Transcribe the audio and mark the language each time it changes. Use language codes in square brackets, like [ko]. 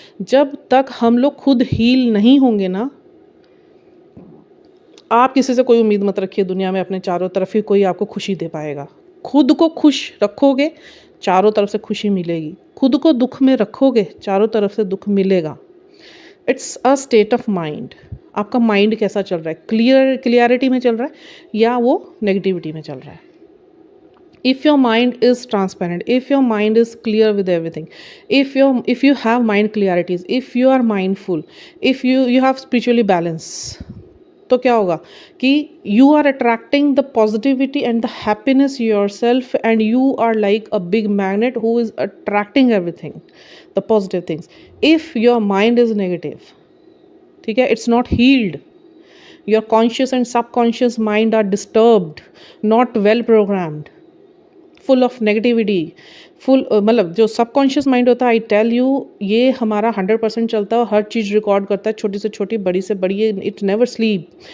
[hi] जब तक हम लोग खुद हील नहीं होंगे ना, आप किसी से कोई उम्मीद मत रखिए दुनिया में, अपने चारों तरफ ही कोई आपको खुशी दे पाएगा। खुद को खुश रखोगे, चारों तरफ से खुशी मिलेगी। खुद को दुख में रखोगे, चारों तरफ से दुख मिलेगा। [en] It's a state of mind. [hi] आपका माइंड कैसा चल रहा है, क्लियरिटी में चल रहा है या वो नेगेटिविटी में चल रहा है। [en] if your mind is transparent, if your mind is clear with everything, if you have mind clarities, if you are mindful, if you have spiritually balance, [hi] तो क्या होगा कि [en] you are attracting the positivity and the happiness yourself, and you are like a big magnet who is attracting everything, the positive things. If your mind is negative, [hi] ठीक है, [en] it's not healed. Your conscious and subconscious mind are disturbed, not well programmed, full of negativity, [hi] full मतलब जो subconscious mind होता है, [en] I tell you, [hi] ये हमारा 100% चलता है, हर चीज़ रिकॉर्ड करता है, छोटी से छोटी बड़ी से बड़ी, [en] It never sleep.